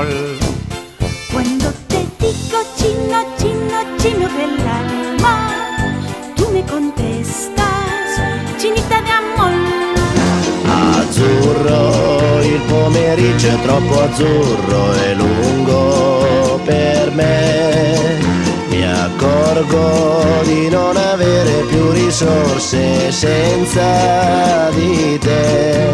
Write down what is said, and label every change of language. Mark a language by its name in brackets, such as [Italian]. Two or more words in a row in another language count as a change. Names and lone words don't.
[Spanish] Cuando te digo chino, chino, chino del alma, tú me contestas, chinita de amor. [Italian] Azzurro, il pomeriggio è troppo azzurro e lungo per me. Mi accorgo di non avere più risorse senza di te.